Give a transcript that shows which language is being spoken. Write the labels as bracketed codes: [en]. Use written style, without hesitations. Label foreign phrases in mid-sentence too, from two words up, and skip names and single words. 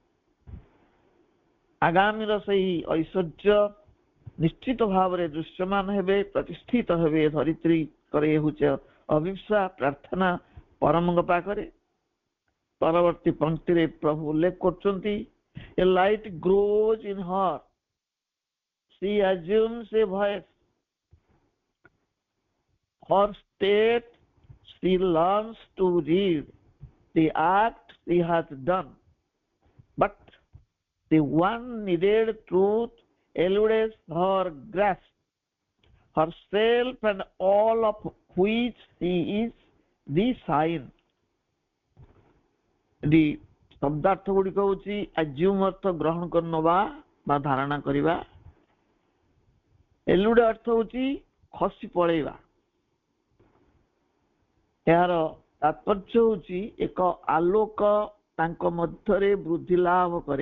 [or] ଆଗାମୀର ସେହି ଐଶ୍ୱର୍ଯ୍ୟ ନିଶ୍ଚିତ ଭାବରେ ଦୃଶ୍ୟମାନ ହେବେ, ପ୍ରତିଷ୍ଠିତ ହେବେ। ଧରିତ୍ରୀଙ୍କର ଏ ହେଉଛି ଅଭିପ୍ସା, ପ୍ରାର୍ଥନା ପରମଙ୍କ ପାଖରେ। ପରବର୍ତ୍ତୀ ପଂକ୍ତିରେ ପ୍ରଭୁ ଉଲ୍ଲେଖ କରୁଛନ୍ତି, [en] a light grows in her, she assumes a voice, her state she learns to read, the act she has done, but the one needed truth eludes her grasp, herself and all of which she is the sign. [or] The ଶବ୍ଦାର୍ଥ ଗୁଡ଼ିକ ହେଉଛି ଆଜ୍ୟୁମ ଅର୍ଥ ଗ୍ରହଣ କରି ନେବା ବା ଧାରଣା କରିବା, ଏଲୁଡେ ଅର୍ଥ ହେଉଛି ଖସି ପଳେଇବା। ଏହାର ତାତ୍ପର୍ଯ୍ୟ ହେଉଛି ଏକ ଆଲୋକ ତାଙ୍କ ମଧ୍ୟରେ ବୃଦ୍ଧି ଲାଭ କରେ।